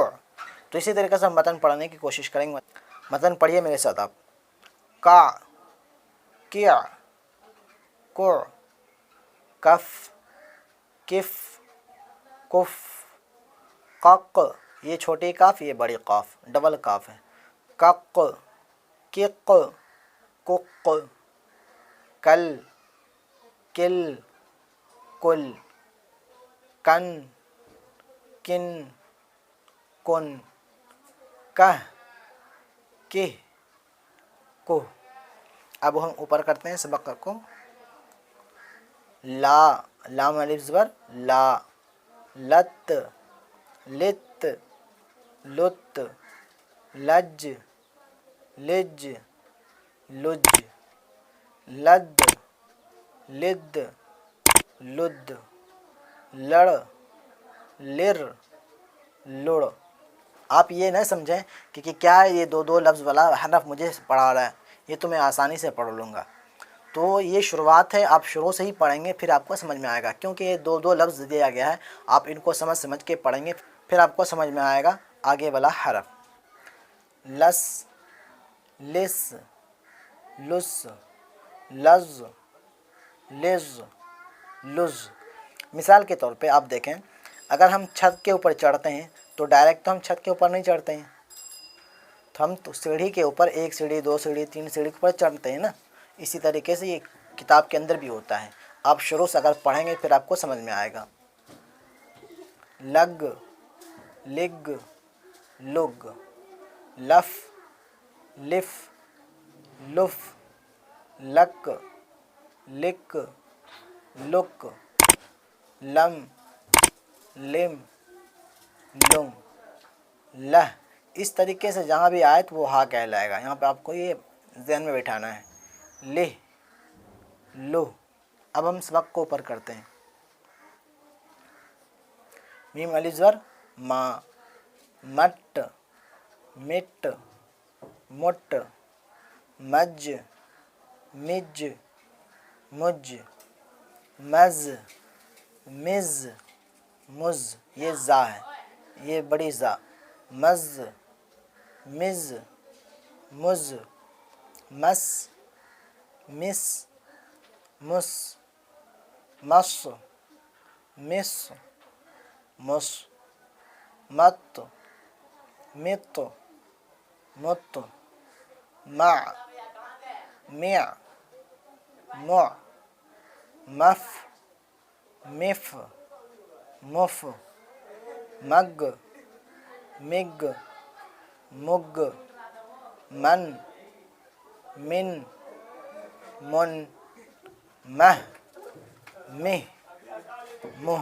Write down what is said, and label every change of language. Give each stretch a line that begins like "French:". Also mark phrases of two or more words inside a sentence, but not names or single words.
Urdu: تو اسی طریقے سے ہم متن پڑھنے کی کوشش کریں گے۔ متن پڑھیے میرے ساتھ آپ۔ کا، کیا، کو، کف، کف، کف، قق، یہ چھوٹی کاف، یہ بڑی قاف، ڈبل کاف ہے۔ کق، کق، کق، کل، کل، کل، کن، کن، کن، کہ، کہ، کو۔ اب ہم اوپر کرتے ہیں سبق کو۔ لا، لام الف زبر لا، لت، لت، لت، لج، لج، لج، لد، لد، لد، لڑ، لر، لڑ۔ آپ یہ نہ سمجھیں کہ کیا یہ دو لفظ والا حرف مجھے پڑھا رہا ہے، یہ تو میں آسانی سے پڑھ لوں گا۔ تو یہ شروعات ہے، آپ شروع سے ہی پڑھیں گے پھر آپ کو سمجھ میں آئے گا، کیونکہ یہ دو لفظ دیا گیا ہے، آپ ان کو سمجھ کے پڑھیں گے پھر آپ کو سمجھ میں آئے گا آگے والا حرف۔ لس، لس، لس، لز، لز، لز۔ مثال کے طور پہ آپ دیکھیں، اگر ہم چھت کے اوپر چڑھتے ہیں تو ڈائریکٹ تو ہم چھت کے اوپر نہیں چڑھتے ہیں، تو ہم تو سیڑھی کے اوپر ایک سیڑھی، دو سیڑھی، تین سیڑھی کے اوپر چڑھتے ہیں نا۔ اسی طریقے سے یہ کتاب کے اندر بھی ہوتا ہے، آپ شروع سے اگر پڑھیں گے پھر آپ کو سمجھ میں آئے گا۔ لگ، لگ، لگ، لف، لف، لف، لک، لک، لک، لم، لم، لم، لہ۔ اس طریقے سے جہاں بھی آئے تو وہ ہا کہلائے گا، یہاں پہ آپ کو یہ ذہن میں بٹھانا ہے۔ لہ، لو۔ اب ہم سبق کو اوپر کرتے ہیں۔ میم الف زبر ما، مٹ، مٹ، مٹ، مج، مج، مج، مز، مز، مز، یہ زا ہے، یہ بڑی زا۔ مز، مز، مز، مس، مس، مس، مس، مس، مس، مت، مت، مت، مع، مع، مع، مف، مف، مف، مگ، مگ، مگ، من، من، من، مہ، مہ، مہ۔